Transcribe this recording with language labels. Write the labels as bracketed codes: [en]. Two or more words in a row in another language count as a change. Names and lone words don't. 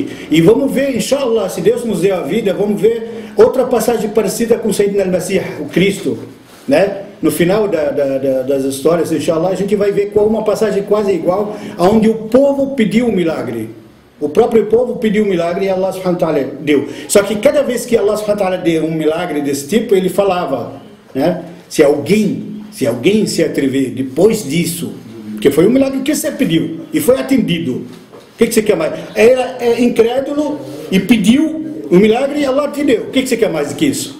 [pt] E vamos ver, inshallah, se Deus nos deu a vida, vamos ver outra passagem parecida com Sayyidina al-Masih, o Cristo, né? No final das histórias, inshallah, a gente vai ver uma passagem quase igual, onde o povo pediu um milagre. O próprio povo pediu um milagre e [ar] الله سبحانه وتعالى [pt] deu. Só que cada vez que [ar] الله سبحانه وتعالى [pt] deu um milagre desse tipo, ele falava, né? Se alguém se atrever depois disso, porque foi um milagre que você pediu e foi atendido, o que você quer mais? Era incrédulo e pediu um milagre e Allah te deu. O que você quer mais do que isso?